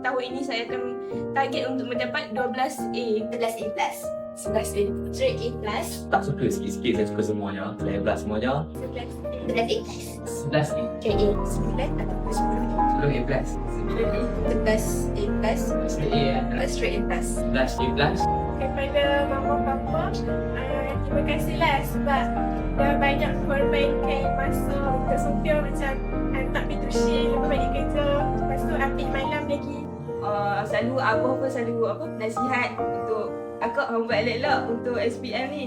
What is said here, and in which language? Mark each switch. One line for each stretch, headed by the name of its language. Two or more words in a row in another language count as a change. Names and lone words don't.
Malay: tahun ini saya akan target untuk mendapat 12A. 11A plus. 11A.
English: Straight A plus.
Malay: Tak suka sikit-sikit, saya suka semuanya. Level semuanya. 11A plus. 11A.
English: Straight A.
Malay: 9 ataupun 10A plus. 10A. 11A plus. 10A.
English: Straight A plus.
Malay: 11A plus. Kepada mama papa, terima kasihlah sebab dah banyak korbankan masa untuk sopir macam hantar pintu shift, lepas balik kerja, lepas tu ambil malam lagi. Selalu abah pun selalu nasihat untuk akak hang buat elok-elok untuk SPM ni.